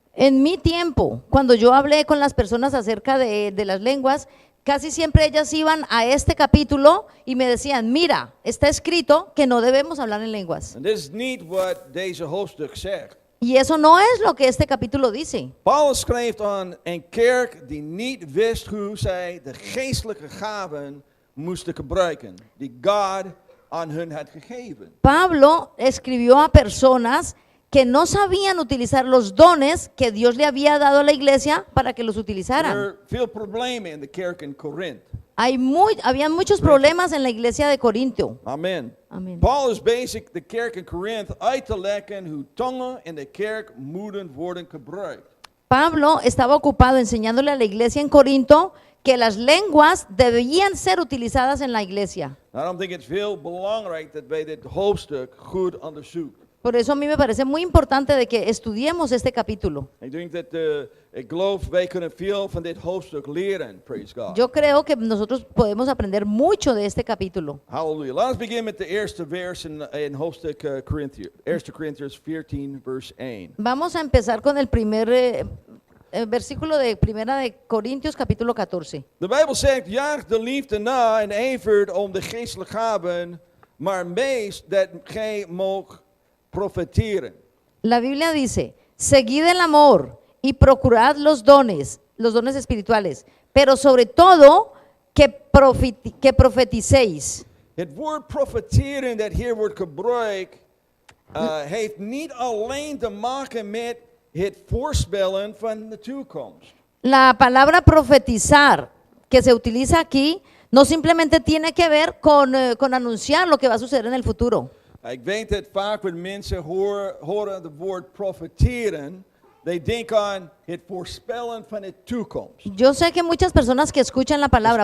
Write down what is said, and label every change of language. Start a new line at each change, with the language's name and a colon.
Spanish: En mi tiempo, cuando yo hablé con las personas acerca de las lenguas, casi siempre ellas iban a este capítulo y me decían, mira, está escrito que no debemos hablar en lenguas.
Dutch: En dit is niet wat deze hoofdstuk zegt.
Spanish: Y eso no es lo que este capítulo dice.
Dutch: Paulus schreef aan een kerk die niet wist hoe zij de geestelijke gaven moesten gebruiken, die God aan hun had gegeven.
Spanish: Pablo escribió a personas que no sabían utilizar los dones que Dios le había dado a la iglesia para que los
Dutch: Er
Spanish: utilizaran.
Dutch: veel problemen in de kerk in Korinthe.
Spanish: Habían muchos problemas en la iglesia de Corinto. Amen. Amen.
Dutch: Paul is bezig de kerk in Korinthe uit te leggen hoe tongen in de kerk moeten worden gebruikt.
Spanish: Pablo estaba ocupado enseñándole a la iglesia en Corinto que las lenguas debían ser utilizadas en la iglesia.
Dutch: Daarom denk ik het heel belangrijk dat wij dit hoofdstuk goed onderzoeken.
Spanish: Por eso a mí me parece muy importante de que estudiemos este capítulo.
Dutch: Ik denk dat, ik geloof, wij kunnen veel van dit hoofdstuk leren,
English: praise God.
Spanish: Yo creo que nosotros podemos aprender mucho de este capítulo. Halleluja.
Dutch: Laten we beginnen met de eerste vers in hoofdstuk Corinthië. 1 Corinthians 14, vers 1.
Spanish: Vamos a empezar con el primer versículo de Primera de Corintios capítulo 14.
Dutch: De Bijbel zegt, jaag de liefde na en ijvert om de geestelijke gaven, maar meest dat gij moogt profeteren.
Spanish: La Biblia dice, seguid el amor y procurad los dones espirituales, pero sobre todo que profeticéis.
Dutch: Het woord profeteren dat hier wordt gebruikt, heeft niet alleen te maken met het voorspellen van de toekomst.
Spanish: La palabra profetizar que se utiliza aquí no simplemente tiene que ver con anunciar lo que va a suceder en el futuro.
Dutch: Ik weet dat vaak wanneer mensen horen het woord profeteren, they denken aan het voorspellen van de toekomst.
Spanish: Yo sé que muchas personas que escuchan la palabra